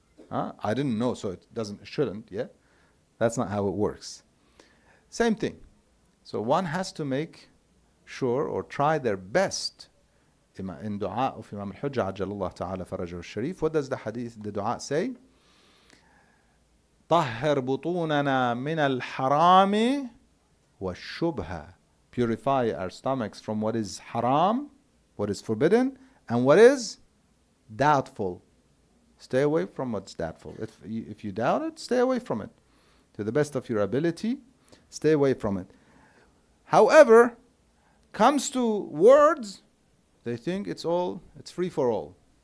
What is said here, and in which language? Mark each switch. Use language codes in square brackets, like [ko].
[en] I didn't know, so it shouldn't, yeah? That's not how it works. Same thing. So one has to make sure or try their best. In dua of Imam al-Hujjah Ajjalallahu Ta'ala Farajahu al-Sharif, what does the dua say? [ar] طهر بطوننا من الحرام والشبهة. [en] Purify our stomachs from what is haram, what is forbidden, and what is doubtful. Stay away from what's doubtful. If you doubt it, stay away from it. To the best of your ability, stay away from it. However, comes to words, they think it's free for all.